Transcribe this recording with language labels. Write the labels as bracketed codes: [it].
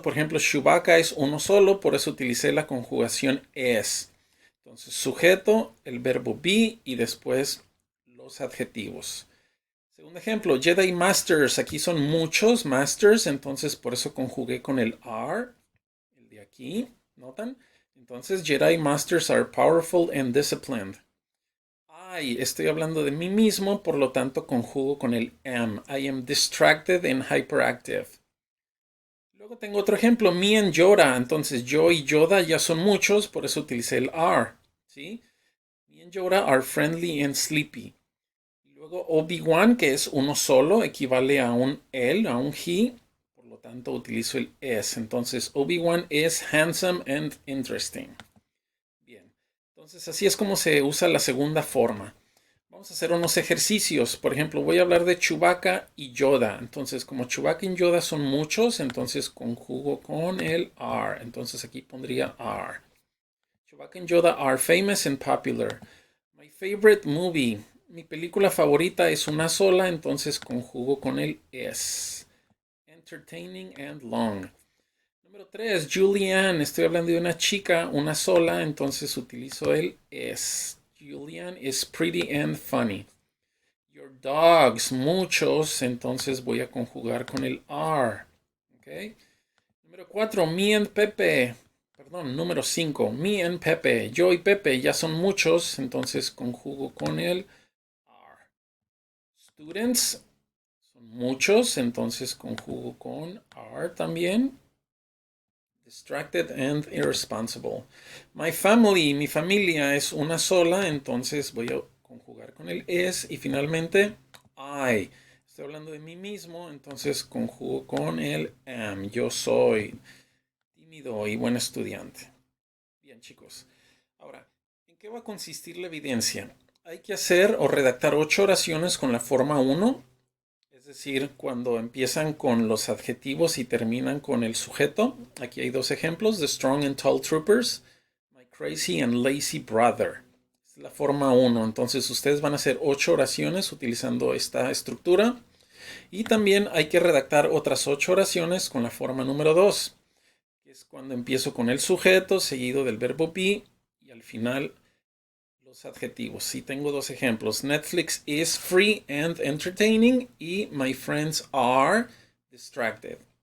[es] Por ejemplo, Chewbacca es uno solo, por eso utilicé la conjugación es. Entonces, sujeto, el verbo be y después los adjetivos. Segundo ejemplo, Jedi Masters. Aquí son muchos Masters, entonces por eso conjugué con el are, el de aquí, ¿notan? [en] Entonces, Jedi Masters are powerful and disciplined. [es] Ay, estoy hablando de mí mismo, por lo tanto conjugo con el am. [en] I am distracted and hyperactive. [es] Luego tengo otro ejemplo, [en] me and Yoda. [es] Entonces, yo y Yoda ya son muchos, por eso utilicé el are. ¿Sí? [en] Me and Yoda are friendly and sleepy. [es] Luego Obi-Wan, que es uno solo, equivale a un él, a un he. Por lo tanto, utilizo el es. [en] Entonces, Obi-Wan is handsome and interesting. [es] Bien. Entonces, así es como se usa la segunda forma. Vamos a hacer unos ejercicios. Por ejemplo, voy a hablar de Chewbacca y Yoda. Entonces, como Chewbacca y Yoda son muchos, entonces conjugo con el are. Entonces, aquí pondría are. [en] Chewbacca and Yoda are famous and popular. My favorite movie. [es] Mi película favorita es una sola, entonces conjugo con el es. [en] Entertaining and long. [es] Número 3, [en] Julianne. [es] Estoy hablando de una chica, una sola, entonces utilizo el es. [en] Julianne is pretty and funny. Your dogs, [es] muchos, entonces voy a conjugar con el are. Okay. [en] Número 4, me and Pepe. [es] Perdón, número 5, [en] me and Pepe. [es] Yo y Pepe ya son muchos, entonces conjugo con el are. [en] Students [es] son muchos, entonces conjugo con are también. [en] Distracted and irresponsible. My family, [es] mi familia es una sola, entonces voy a conjugar con el es y finalmente I. Estoy hablando de mí mismo, entonces conjugo con el am. Yo soy tímido y buen estudiante. Bien, chicos. Ahora, ¿en qué va a consistir la evidencia? Hay que hacer o redactar 8 oraciones con la forma 1, es decir, cuando empiezan con los adjetivos y terminan con el sujeto. Aquí hay 2 ejemplos: [en] The Strong and Tall Troopers, My Crazy and Lazy Brother. [es] Es la forma 1. Entonces ustedes van a hacer 8 oraciones utilizando esta estructura. Y también hay que redactar otras 8 oraciones con la forma número 2, que es cuando empiezo con el sujeto seguido del verbo be y al final los adjetivos. Sí, tengo 2 ejemplos. [en] Netflix is free and entertaining y my friends are distracted.